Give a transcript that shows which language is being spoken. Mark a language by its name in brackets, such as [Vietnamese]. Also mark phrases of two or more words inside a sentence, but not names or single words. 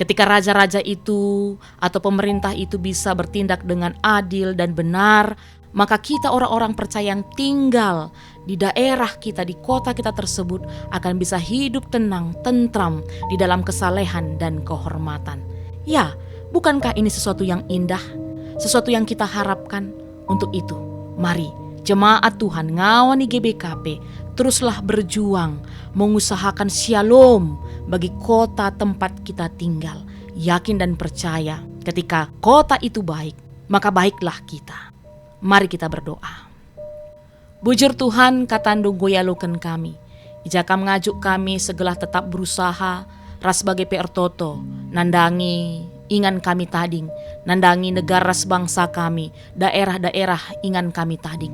[Indonesian] Ketika raja-raja itu atau pemerintah itu bisa bertindak dengan adil dan benar, maka kita orang-orang percaya yang tinggal di daerah kita, di kota kita tersebut akan bisa hidup tenang, tentram di dalam kesalehan dan kehormatan. Ya, bukankah ini sesuatu yang indah? Sesuatu yang kita harapkan. Untuk itu, mari jemaat Tuhan ngawani GBKP teruslah berjuang mengusahakan shalom bagi kota tempat kita tinggal. Yakin dan percaya ketika kota itu baik, maka baiklah kita. Mari kita berdoa. [Batak Karo] Bujur Tuhan katandung goyalukan kami. Ijakam ngajuk kami segala tetap berusaha ras sebagai PR Toto nandangi ingan kami tading, nandangi negara sebangsa kami, daerah-daerah ingan kami tading.